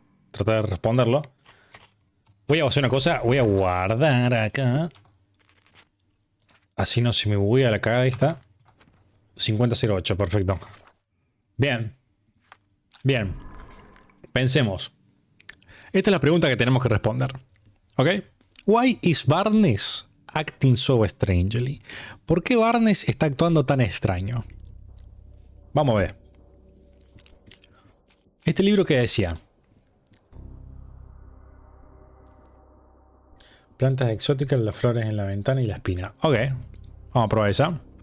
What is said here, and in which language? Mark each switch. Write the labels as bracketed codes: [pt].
[es] Tratar de responderlo. Voy a hacer una cosa. Voy a guardar acá. Así no se me buguea la cagada esta. 5008, perfecto. Bien. Bien. Pensemos. Esta es la pregunta que tenemos que responder. ¿Ok? [en] Why is Barnes acting so strangely? [es] ¿Por qué Barnes está actuando tan extraño? Vamos a ver. Este libro que decía. Plantas exóticas, las flores en la ventana y la espina. Ok. Vamos a probar esa.